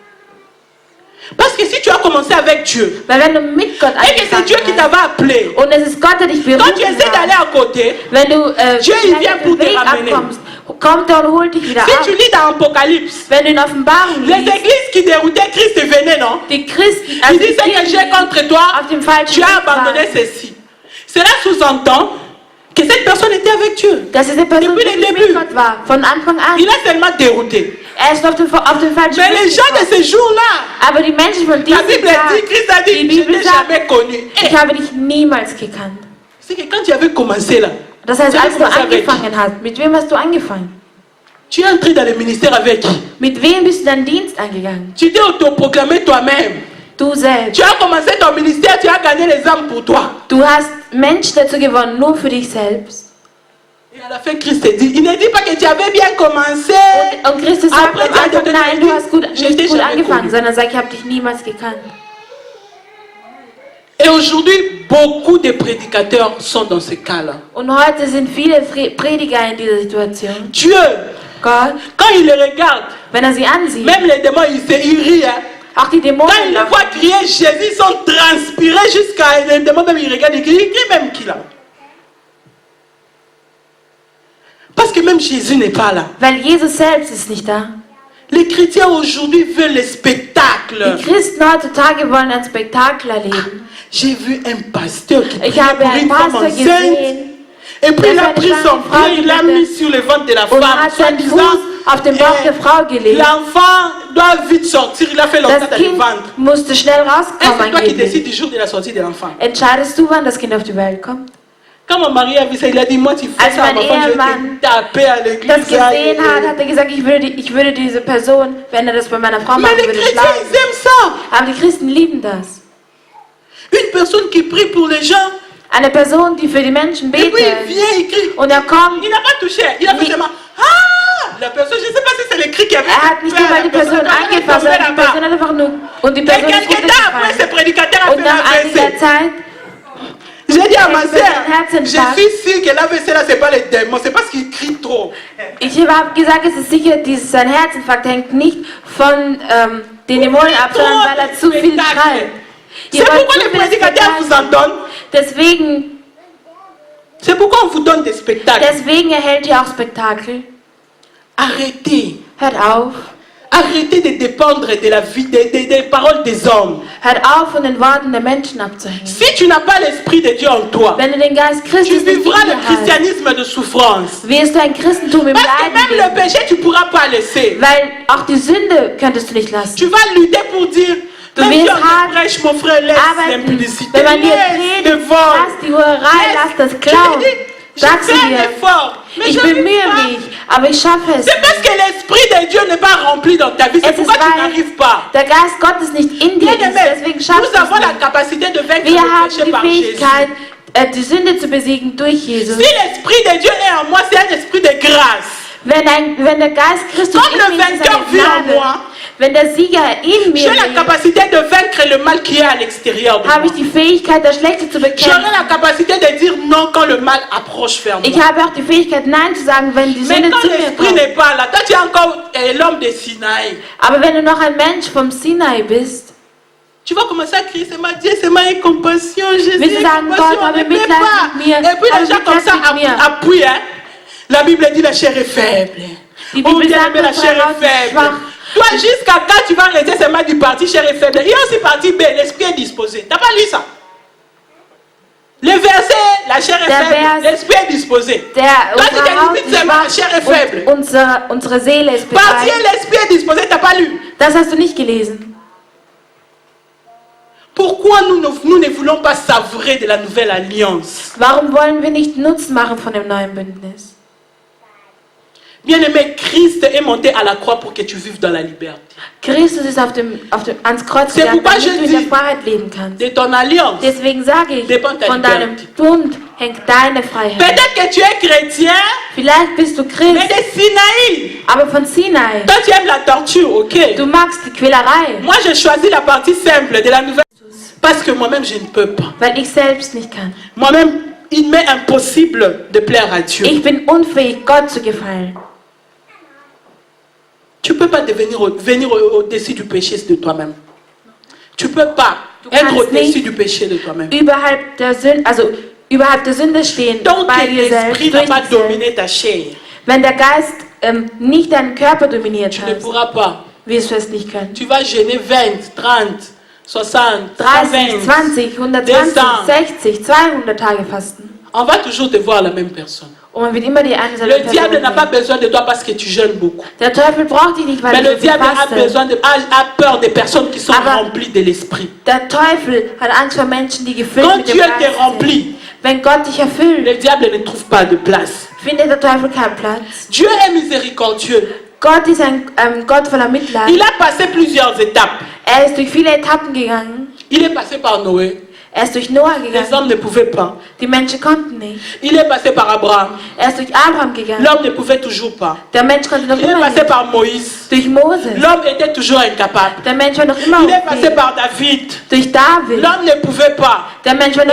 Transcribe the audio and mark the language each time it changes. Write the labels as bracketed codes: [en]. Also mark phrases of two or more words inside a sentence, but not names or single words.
[fr] Parce que si tu as commencé avec Dieu, [de] Weil wenn du mit Gott [fr] et que c'est Dieu qui [de] angefangen hast, [fr] t'avait appelé, [de] und es ist Gott, der dich [fr] quand tu [de] berufen [fr] essaies d'aller [de] hat, [fr] à côté, [de] wenn du [fr] Dieu, il vient [de] vielleicht [fr] pour [de] den [fr] te [de] Weg [fr] ramener. [de] abkommst, kommt er und holt dich wieder [fr] si [de] ab. [fr] tu lis dans Apocalypse, [de] Wenn du in Offenbarung [fr] les [de] liest, [fr] églises qui déroutaient Christ venaient, non? [de] die Christen, [fr] Il [de] also [fr] dit [de] die [fr] ce que [de] Kirchen, [fr] j'ai contre toi, [de] auf dem falschen [fr] tu as [de] Weg [fr] abandonné [de] waren, [fr] ceci. Cela sous-entend que cette personne était avec Dieu. [de] dass diese Person [fr] Depuis le [de] wirklich [fr] début. [de] mit Gott war, von Anfang an. [fr] Il a seulement dérouté. [de] Er ist auf dem falschen [fr] Mais les [de] Weg [fr] gens de [de] gekommen. [fr] ce jour-là, [de] Aber die Menschen von [fr] la [de] diesem [fr] Bible [de] Tag, [fr] dit, Christ a dit, [de] die [fr] je [de] Bibel [fr] t'ai [de] sagt, [fr] jamais connu. Eh, [de] ich habe dich niemals gekannt. [fr] c'est que quand tu avais commencé là, [de] Das heißt, [fr] tu avais [de] als du [fr] commencé avec qui? [de] angefangen hast, mit wem hast du angefangen? [fr] Tu es entré dans le ministère avec qui? [de] Mit wem bist du deinen Dienst angegangen? [fr] Tu t'es autoproclamé toi-même. [de] Du selbst. [fr] Tu as commencé ton ministère, tu as gagné les âmes pour toi. [de] Du hast Menschen dazu gewonnen, nur für dich selbst. [fr] Et à la fin, Christ te dit, il ne dit pas que tu avais bien commencé. [de] Und Christus sagt [fr] Après, [de] am Anfang, nein, du hast [fr] je t'ai [de] nicht gut [fr] jamais [de] angefangen, [fr] connu. [de] sondern sagt, ich habe dich niemals gekannt. [fr] Et aujourd'hui, beaucoup de prédicateurs sont dans ce cas-là. [de] Und heute sind viele Prediger in dieser Situation. [fr] Dieu, [de] Gott, [fr] quand il les regarde, [de] wenn er sie ansieht, [fr] même les démons, ils rient. Hein. [de] auch die [fr] Quand [de] Dämonen [fr] il les [de] lachen. [fr] voit crier Jésus, ils sont transpirés jusqu'à les démons, même ils regardent, ils crient même qui là. Parce que même Jésus n'est pas là. [de] Weil Jesus selbst ist nicht da. [fr] Les chrétiens aujourd'hui veulent les spectacles. [de] Die Christen heutzutage wollen ein Spektakel erleben. [fr] J'ai vu un pasteur qui [de] Ich [fr] priait [de] habe [fr] pour [de] einen [fr] une femme [de] Pastor [fr] enceinte. [de] gesehen, [fr] Et puis il a [de] der [fr] pris [de] seine [fr] son [de] Frau [fr] pied, il l'a [de] gebetet [fr] mis sur le ventre de la [de] und [fr] femme. [de] hat seinen [fr] Soi-disant, [de] Fuß auf den Bauch der Frau gelegt. [fr] l'enfant doit vite sortir. Il a fait longtemps [de] Das [fr] dans le [de] Kind [fr] ventre. [de] musste schnell [fr] Et c'est [de] rauskommen [fr] toi qui [de] angeblich. [fr] décides du jour de la sortie de l'enfant. [de] Entscheidest du, wann das Kind auf die Welt kommt? [fr] Quand mon mari a vu ça, il a dit, moi tu fais [de] Als [fr] ça à [de] mein [fr] ma femme, je vais [de] Ehemann [fr] te taper à l'église. [de] Das gesehen hat er gesagt, ich würde diese Person, wenn er das bei meiner Frau [fr] Mais [de] machen [fr] les [de] würde, [fr] chrétiens, [de] schlagen. [fr] ils aiment ça. [de] Aber die Christen lieben das. [fr] Une personne qui prie pour les gens, [de] Eine Person, die für die Menschen [fr] et puis il [de] betet [fr] vient, il crie. [de] und er kommt, [fr] Il n'a pas touché, il a fait Oui. seulement, ah, la personne, je ne sais pas si c'est le cri qui avait [de] er hat nicht [fr] fait, [de] einmal die Person [fr] elle est [de] angefasst, [fr] tombée [de] sondern die [fr] là-bas. [de] Person hat einfach nur, und die [fr] Et [de] Person ist [fr] quelques temps après, ce [de] runtergefallen. [fr] prédicateur a [de] Und [fr] fait [de] nach einiger [fr] l'AVC. [de] Zeit, [fr] J'ai dit à ma Elle fait soeur, un Herzinfarkt. je suis sûr que l'AVC là, c'est pas les démons, c'est parce qu'il crie trop. [de] ich habe gesagt, es ist sicher, sein Herzinfarkt hängt nicht von den Dämonen ab, sondern weil er zu viel schreit. [fr] C'est [de] Ihr wollt [fr] pourquoi [de] zu [fr] les [de] viel [fr] prédicateurs vous en [de] Spektakel. [fr] donnent. [de] Deswegen [fr] C'est pourquoi on vous donne des spectacles. [de] erhält ihr auch Spektakel. [fr] Arrêtez. [de] Hört auf. [fr] Arrêtez de dépendre de la vie, des paroles des hommes. [de] Hört auf, von den Worten der Menschen abzuhängen. [fr] Si tu n'as pas l'Esprit de Dieu en toi, [de] Wenn du den Geist [fr] tu [de] Christus nicht in [fr] vivras [de] dir [fr] le [de] hast, [fr] christianisme de souffrance. [de] wirst du ein Christentum im [fr] Parce que [de] Leiden [fr] même le [de] leben. [fr] péché, tu ne pourras pas laisser. [de] Weil auch die Sünde könntest du nicht lassen. [fr] Tu vas lutter pour dire, [de] Du [fr] même si [de] wirst [fr] on te [de] hart [fr] prêche, mon frère, laisse [de] arbeiten. [fr] l'impudicité, [de] Wenn man dir [fr] laisse le [de] predigt, [fr] vol. [de] lass die Hurerei, lass das Klauen. [fr] Je [de] Sagst du [fr] fais un [de] dir, [fr] effort, mais [de] ich [fr] je [de] bemühe [fr] n'arrive pas. [de] mich, aber ich schaffe es [fr] C'est parce [de] nicht. [fr] que l'Esprit de Dieu n'est pas rempli dans ta vie. C'est [de] Es ist, [fr] pourquoi tu [de] weil [fr] n'arrives pas. [de] der Geist Gottes nicht in dir ist, [fr] Bien-aimés, [de] deswegen schaffst [fr] nous [de] du [fr] avons [de] es [fr] la [de] nicht. [fr] capacité de vaincre [de] Wir [fr] le [de] haben [fr] péché [de] die [fr] par Jésus. [de] Fähigkeit, die Sünde zu besiegen durch Jesus. [fr] Si l'Esprit de Dieu est en moi, c'est un esprit de grâce. [de] Wenn der Geist Christus [fr] Comme [de] in [fr] le [de] mir ist, ist [fr] vainqueur [de] eine [fr] vit en [de] Gnade. [fr] moi, [de] Wenn der Sieger in [fr] j'ai [de] mir [fr] la [de] lebt, [fr] capacité de vaincre le mal qui est à l'extérieur de [de] habe [fr] moi. [de] ich die Fähigkeit, das Schlechte zu [fr] J'aurai [de] bekämpfen. [fr] la capacité de dire non quand le mal approche vers moi. [de] Ich habe auch die Fähigkeit, Nein zu sagen, wenn die [fr] Mais [de] Sünde [fr] quand [de] zu mir [fr] l'Esprit [de] kommt. [fr] n'est pas là, toi tu es encore l'homme de Sinaï. [de] Aber wenn du noch ein Mensch vom Sinai bist, [fr] Tu vas commencer à crier, c'est ma Dieu, c'est ma compassion, Jésus, [de] Willst du sagen, [fr] compassion, [de] Gott, habe [fr] ne [de] Mitleid [fr] plaît pas. [de] mit mir, [fr] Et puis [de] habe [fr] les gens comme [de] Mitleid [fr] ça [de] mit mir. [fr] appuient. Hein. La Bible dit la chair est faible. [de] Die Oh, Bibel [fr] bien [de] sagt, [fr] aimé, la [de] unsere [fr] chair [de] Haut [fr] est [de] ist [fr] faible. [de] schwach. [fr] Toi, jusqu'à quand tu vas rester seulement du parti chair est faible? Il y a aussi parti B, l'esprit est disposé. T'as pas lu ça? Le verset, la chair est [de] Der [fr] faible, [de] Vers, [fr] l'esprit est disposé. [de] Der, [fr] Toi, tu [de] unsere Haut [fr] limites [de] ist [fr] seulement, la [de] schwach [fr] chair est faible. [de] und unsere Seele ist [fr] Parti [de] bereit. [fr] et l'esprit est disposé, t'as pas lu? [de] Das hast du nicht gelesen. [fr] Pourquoi nous ne voulons pas savourer de la nouvelle alliance? [de] Warum wollen wir nicht Nutzen machen von dem neuen Bündnis? [fr] Bien-aimé, Christ est monté à la croix pour que tu vives dans la liberté. [de] Christus ist ans Kreuz [fr] C'est [de] gegangen, [fr] pourquoi [de] damit [fr] je [de] du in der [fr] dis- [de] Freiheit leben kannst. [fr] De ton alliance. [de] Deswegen sage ich, [fr] Dépend ta [de] von deinem [fr] liberté. [de] Bund hängt deine Freiheit. [fr] Peut-être que tu es chrétien, [de] Vielleicht bist du [fr] mais [de] Christ, [fr] de Sinaï. [de] aber von Sinai. [fr] Toi, tu aimes la torture, ok? [de] Du magst die Quälerei, [fr] Moi, j'ai choisi la partie simple de la nouvelle. Parce que moi-même, je ne peux pas. [de] weil ich selbst nicht kann. [fr] Moi-même, il m'est impossible de plaire à Dieu. [de] Ich bin unfähig, Gott zu gefallen. [fr] Tu ne peux pas venir au-dessus du péché de toi-même. Tu ne peux pas [de] Du [fr] être [de] kannst [fr] au-dessus [de] nicht [fr] du péché de toi-même. [de] Überhalb der Sünde stehen, [fr] Donc, [de] bei dir [fr] l'esprit [de] selbst, [fr] n'a [de] durch [fr] pas [de] dich selbst. [fr] dominé ta chair. [de] Wenn der Geist nicht deinen Körper dominiert [fr] Tu ne [de] hat, [fr] pourras pas. [de] wirst du es nicht können. [fr] Tu vas gêner 20, 30, 60, 30, 120. 20, 120, 200. [de] 60, 200 Tage fasten. [fr] On va toujours te voir la même personne. [de] Und man wird immer die eine [fr] Le [de] selbe [fr] diable [de] Person [fr] n'a pas [de] sehen. [fr] besoin de toi parce que tu jeûnes beaucoup. [de] Der Teufel braucht dich nicht, weil [fr] Mais [de] du [fr] le [de] so viel [fr] diable a [de] fastest. [fr] a peur des personnes qui sont [de] Aber- [fr] remplies de l'esprit. [de] Der Teufel hat Angst vor Menschen, die gefüllt [fr] Quand [de] mit dem [fr] Dieu [de] Geist [fr] te [de] sind. [fr] remplit, [de] Wenn Gott dich erfüllt, [fr] le diable ne trouve pas de place. [de] findet der Teufel keinen Platz. [fr] Dieu est miséricordieux. [de] Gott ist ein Gott voller Mitleid. [fr] Il a passé plusieurs étapes. [de] Er ist durch viele Etappen gegangen. [fr] Il est passé par Noé. [de] Er ist durch Noah [fr] Les [de] gegangen. [fr] hommes ne pouvaient pas. [de] Die Menschen konnten nicht. [fr] Il est passé par Abraham. [de] Er ist durch Abraham gegangen. [fr] L'homme ne pouvait toujours pas. [de] Der Mensch konnte noch [fr] Il est [de] immer [fr] passé [de] nicht. [fr] par Moïse. [de] Durch Moses. [fr] L'homme était toujours incapable. [de] Der Mensch war noch immer [fr] Il est passé [de] unfähig. [fr] par David. [de] Durch David. [fr] L'homme ne pouvait pas. [de] Der Mensch war noch